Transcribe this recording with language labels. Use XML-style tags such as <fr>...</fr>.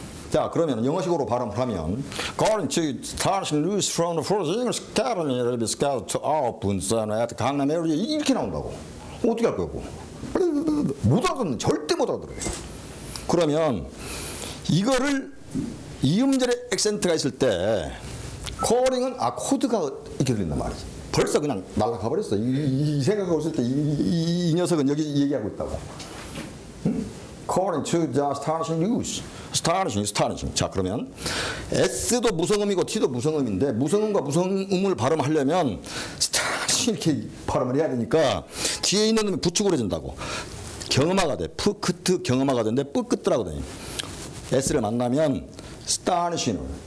<en>자 그러면 영어식으로 발음을 하면 According to astonishing news from the Foolish English Academy, it will be scheduled to open the seminar at 강남 area.</en> <ko>이렇게 나온다고. 어떻게 할 거고? 못 알아듣는 절대 못 알아들어요. 그러면 이거를 이음절에 액센트가 있을 때 calling 코드가 이렇게 들린단 말이지. 벌써 그냥 날아가 버렸어. 이 생각하고 있을 때 이 녀석은 여기 얘기하고 있다고. 응?</ko> <en>Calling to the astonishing news. astonishing.</en> <ko>자, 그러면 S도 무성음이고 T도 무성음인데 무성음과 무성음을 발음하려면 astonishing 이렇게 발음을 해야 되니까 뒤에 있는 놈이 부축으로 해준다고. 경음화가 돼. 푸크트 경음화가 되는데 뿌끄트라고 돼. S를 만나면 astonishing.</ko>